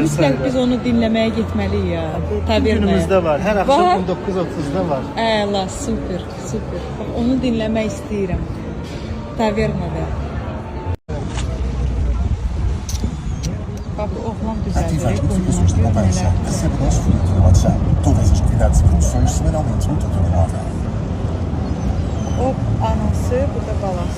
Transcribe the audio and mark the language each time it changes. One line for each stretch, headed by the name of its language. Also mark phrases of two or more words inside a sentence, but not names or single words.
Azerbaijani: Mütləq biz onu dinləməyə getməliyik ya. Günümüzdə var. Hər axşam 19:30-da var. Əla, super. Onu dinləmək istəyirəm.
Turkish: Tavernada. Bak, oğlan güzeldir.
Portuguese: Utilizadores de conversa, receba nosso link no WhatsApp. Todas as novidades e promoções semanalmente no teu telemóvel.
Azerbaijani: O anası, bu da balası.